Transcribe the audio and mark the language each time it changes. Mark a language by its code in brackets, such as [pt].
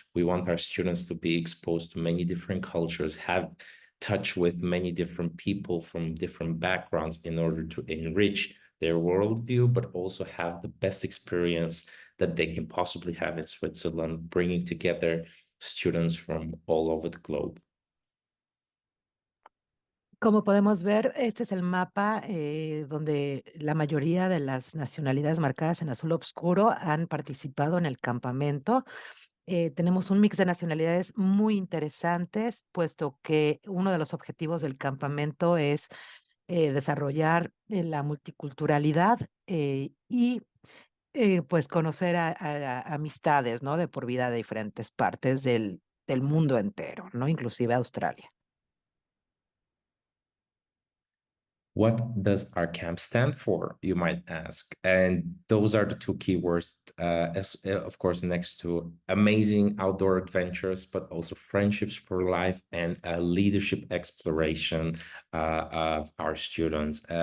[en] We want our students to be exposed to many different cultures, have touch with many different people from different backgrounds in order to enrich their worldview, but also have the best experience that they can possibly have in Switzerland, bringing together students from all over the globe. [es] Como podemos ver, este es el mapa donde la mayoría de las nacionalidades marcadas en azul oscuro han participado en el campamento. Tenemos un mix de nacionalidades muy interesantes, puesto que uno de los objetivos del campamento es desarrollar la multiculturalidad y pues conocer amistades, ¿no? De por vida de diferentes partes del mundo entero, ¿no? Inclusive Australia. [en] What does our camp stand for, you might ask? And those are the two keywords, of course, next to amazing outdoor adventures, but also friendships for life and leadership exploration of our students.